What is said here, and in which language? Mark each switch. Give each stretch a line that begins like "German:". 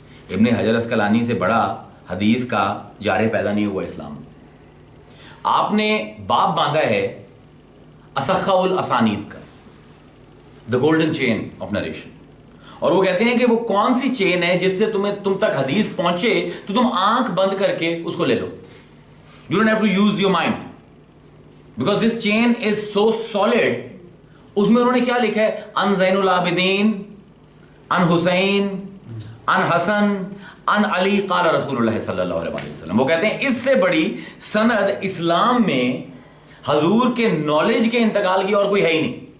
Urdu: ابن حجر اسقلانی سے بڑا حدیث کا جارے پیدا نہیں ہوا اسلام میں. آپ نے باب باندھا ہے اصح الاسانید کا،
English: The golden chain of narration.
Urdu: اور وہ کہتے ہیں کہ وہ کون سی چین ہے جس سے تم تک حدیث پہنچے تو تم آنکھ بند کر کے اس کو لے لو.
English: You don't have to use your mind because this chain is so solid.
Urdu: اس میں انہوں نے کیا لکھا ہے؟
Arabic: ان زین العابدین، ان حسین، ان حسن، ان علی قال رسول اللہ صلی اللہ علیہ وسلم.
Urdu: وہ کہتے ہیں اس سے بڑی سند اسلام میں حضور کے نالج کے انتقال کی اور کوئی ہے ہی نہیں.